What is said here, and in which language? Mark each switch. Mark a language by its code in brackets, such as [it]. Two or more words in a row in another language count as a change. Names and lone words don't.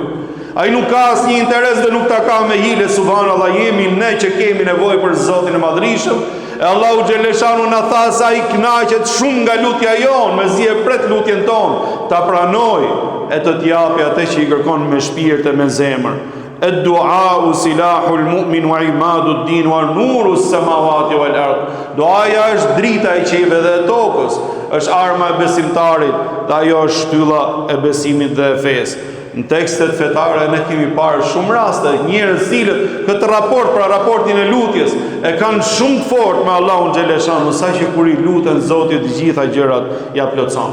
[sq] Ai nuk ka asnjë interes dhe nuk ta ka me hile, subhanallahu, jemi ne që kemi nevojë për Zotin e Madhërisëm. E Allahu xhaleshanu na tha se ai kënaqet shumë nga lutja jonë, mezi e pret lutjen tonë, ta pranoj e të t'japi atë që I kërkon me shpirt e me zemër. [ar] الدعاء سلاح المؤمن وعماد الدين ونور السماوات والأرض. [sq] Duaja është drita e qiellit dhe e tokës, është arma e besimtarit, dhe ajo është shtylla e besimit dhe e fesë. Në tekstet fetare ne kemi parë shumë raste njerëz cilët këtë raport, pra raportin e lutjes, e kanë shumë të fortë me Allahun xhaleshanu, saqë kur I luten Zotit të gjitha gjërat ja plotson.